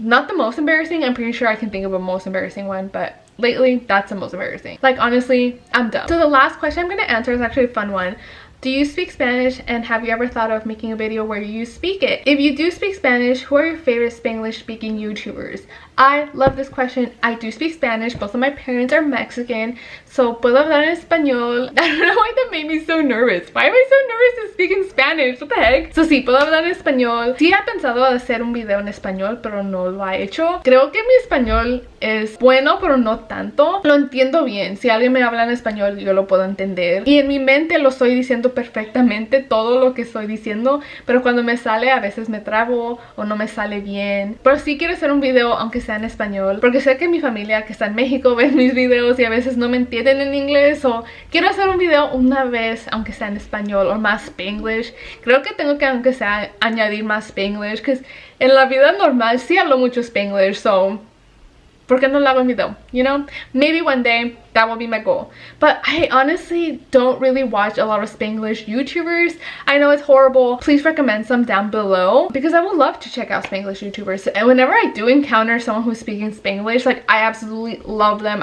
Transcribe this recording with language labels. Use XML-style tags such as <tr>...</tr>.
<en>Not the most embarrassing, I'm pretty sure I can think of a most embarrassing one, but lately that's the most embarrassing. Like, honestly, I'm done. So the last question I'm going to answer is actually a fun one. Do you speak Spanish, and have you ever thought of making a video where you speak it? If you do speak Spanish, who are your favorite Spanglish speaking YouTubers? I love this question. I do speak Spanish. Both of my parents are Mexican, so</en> <es>puedo hablar en español.</es> <en>I don't know why that made me so nervous. Why am I so nervous to speak in Spanish? What the heck?</en> <es>So sí, puedo hablar en español. Sí he pensado hacer un video en español, pero no lo he hecho. Creo que mi español es bueno, pero no tanto. Lo entiendo bien. Si alguien me habla en español, yo lo puedo entender. Y en mi mente lo estoy diciendo perfectamente, todo lo que estoy diciendo, pero cuando me sale a veces me trabo o no me sale bien. Pero sí quiero hacer un video aunque sea en español, porque sé que mi familia que está en México ve mis videos y a veces no me entienden en inglés, o quiero hacer un video una vez aunque sea en español o más Spanglish. Creo que tengo que aunque sea añadir más Spanglish, porque en la vida normal sí hablo mucho Spanglish, so ¿por qué no lo hago en video?</es> <en>You know, maybe one day that will be my goal. But I honestly don't really watch a lot of Spanglish YouTubers. I know it's horrible. Please recommend some down below, because I would love to check out Spanglish YouTubers. And whenever I do encounter someone who's speaking Spanglish, like, I absolutely love them.</en>